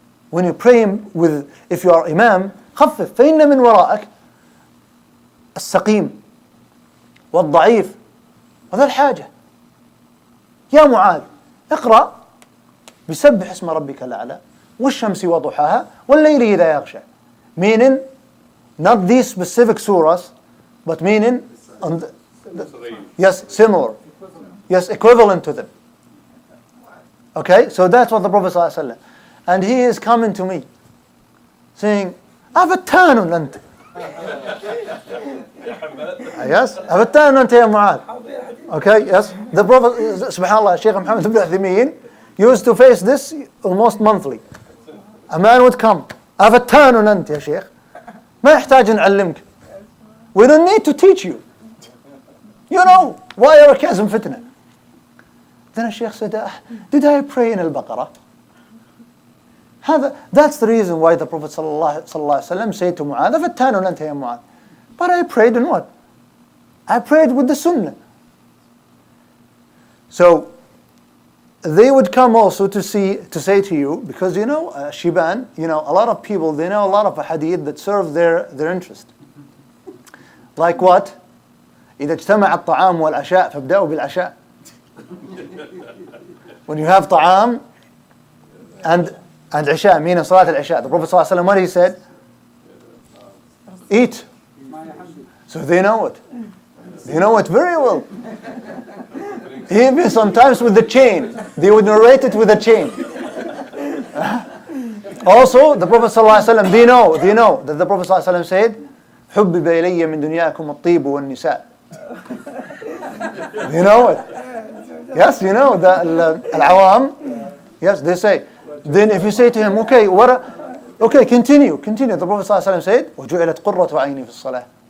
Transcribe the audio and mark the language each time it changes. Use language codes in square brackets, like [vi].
[en] When you pray if you are imam, [ar] خفف فإن من ورائك السقيم والضعيف وذا الحاجة. يا معاذ اقرأ بسبح اسم ربك الأعلى والشمس وضحاها والليل إذا يغشى. [en] Meaning, not these specific surahs, but meaning, yes, similar. Yes, equivalent to them. Okay, so that's what the Prophet ﷺ. And he is coming to me, saying, [ar] أفتان أنت. Yes, أفتان أنت يا معاذ. [en] Okay, yes. The Prophet, subhanallah, Sheikh Muhammad ibn Uthaymeen used to face this almost monthly. A man would come, [ar] أفتان أنت يا شيخ. ما يحتاج نعلمك. [en] We don't need to teach you. You know, why are كازم فتنة? Then a Sheikh said, did I pray in al-Baqarah? That's the reason why the Prophet ﷺ said to Mu'adh, [ar] أفتان أنت يا معاذ. [en] But I prayed in what? I prayed with the Sunnah. So they would come also to say to you, because you know, Shiban, you know, a lot of people, they know a lot of hadith that serve their interest. Like what? [ar] إذا اجتمع الطعام والعشاء فابدأوا بالعشاء. [en] When you have طعام and عشاء, meaning صلاة العشاء, the Prophet ﷺ, what he said? Eat. So they know it. They know it very well. Even sometimes with the chain. They would narrate it with a chain. Also, the Prophet ﷺ, they know that the Prophet ﷺ said, [ar] حُبِّبَ إِلَيَّ مِن دُنْيَاكُمُ الطِّيبُ وَالنِّسَاء. [en] You know it. Yes, you know, the al-awam. Yes, they say. Then if you say to him, okay, continue. The Prophet ﷺ said, [ar] وَجُعِلَتْ قُرَّةُ عَيْنِي فِي الصَّلَاةِ.